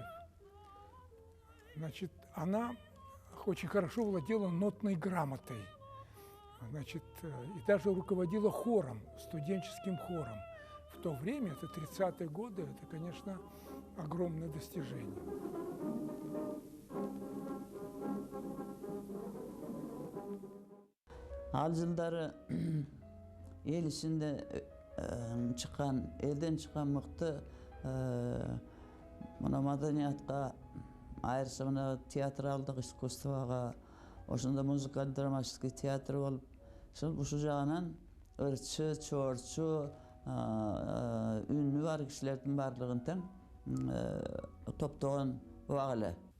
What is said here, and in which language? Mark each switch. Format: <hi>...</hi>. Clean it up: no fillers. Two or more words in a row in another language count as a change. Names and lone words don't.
<ru>Значит, она очень хорошо владела нотной грамотой, значит, и даже руководила хором, студенческим хором. В то время, это 30-е годы, это, конечно, огромное достижение.</ru> <ky>Ал жылдары эл ичинде чыккан, элден чыккан мыкты мына маданиятка, айрыкча мына театралдык искусствого, ошондо</ky> <ru>музыкально-драматический театр</ru> <ky>болуп, ушул жагынан ырчы, чоорчу, үнү бар кишилердин баардыгын тең топтогон убак эле.</ky>